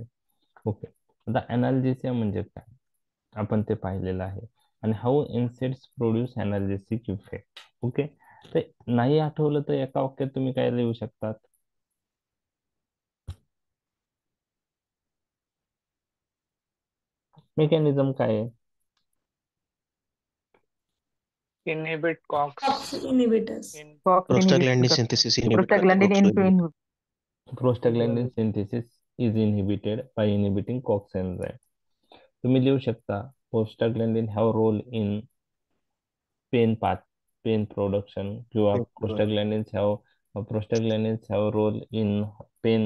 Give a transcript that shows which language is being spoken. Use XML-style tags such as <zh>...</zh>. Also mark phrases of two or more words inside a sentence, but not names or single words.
<mr>ओके, आता एनाल्जेसिया म्हणजे काय आपण ते पाहिलेलं आहे.</mr> <en>आणि how NSAIDs produce analgesic effect.</en> <mr>ओके, तर नाही आठवलं तर एका वाक्यात तुम्ही काय लिहू शकतात? मेकॅनिझम काय आहे?</mr> <en>inhibit COX इनिबिटर्स, COX Prostaglandin synthesis inhibit करते प्रोस्टाग्लॅंडिन COX इनटू</en> <mr>वगैरे.</mr> <en>prostaglandin synthesis is inhibited by inhibiting COX enzyme.</en> <mr>तुम्ही लिहू शकता</mr> <en>prostaglandin have role in pain path, pain production, किंवा prostaglandins have role in pain.</en>